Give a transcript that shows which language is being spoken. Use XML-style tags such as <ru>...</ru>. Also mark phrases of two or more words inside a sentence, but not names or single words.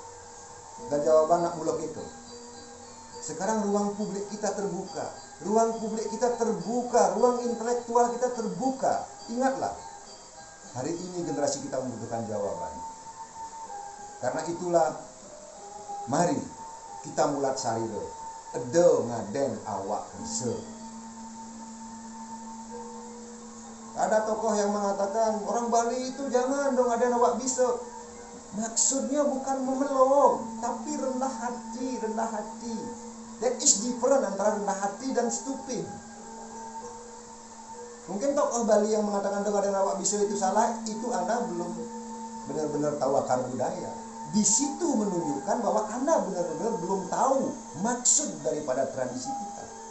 <id>Dan jawaban nak muluk itu, Sekarang ruang publik kita terbuka, ruang publik kita terbuka, ruang intelektual kita terbuka. Ingatlah, hari ini generasi kita membutuhkan jawaban. Karena itulah, mari kita</id> <ban>mulat sarire, edo ngaden awak bisa.</ban> <id>Ada tokoh yang mengatakan, orang Bali itu jangan dong</id> <ban>ngaden awak bisa.</ban> <id>Maksudnya bukan memelong, tapi rendah hati, rendah hati.</id> <en>That is different</en> <id>antara rendah hati dan stupid. Mungkin tokoh Bali yang mengatakan dengan awak bisa itu salah, itu Anda belum benar-benar tahu akar budaya. Di situ menunjukkan bahwa Anda benar-benar belum tahu maksud daripada tradisi kita.</id>